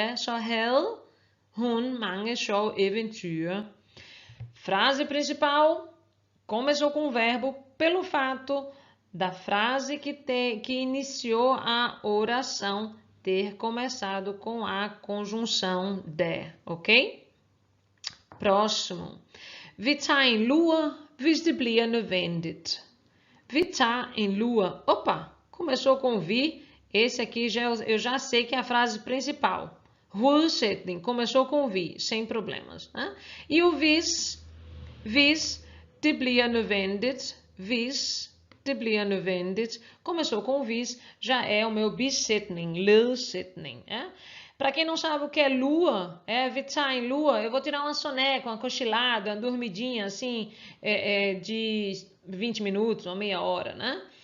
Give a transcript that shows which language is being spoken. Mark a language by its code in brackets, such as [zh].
[da] Så havde hun mange sjove eventyr. [pt] Frase principal começou com o verbo pelo fato da frase que iniciou a oração ter começado com a conjunção de, ok? Próximo. [da] Vi tager en lur, hvis det bliver nødvendigt. Vi tager en lur. [pt] Começou com [da] vi. [pt] Esse aqui eu já sei que é a frase principal. Hovedsætning, começou com vi, sem problemas. Né? E o [da] hvis det bliver nødvendigt, [pt] det bliver nødvendigt, começou com hvis, já é o meu besättning, ledsætning. Para quem não sabe o que é lua, [da] vi tager en lur, [pt] eu vou tirar uma soneca, uma cochilada, uma dormidinha assim, de 20 minutos ou meia hora, né?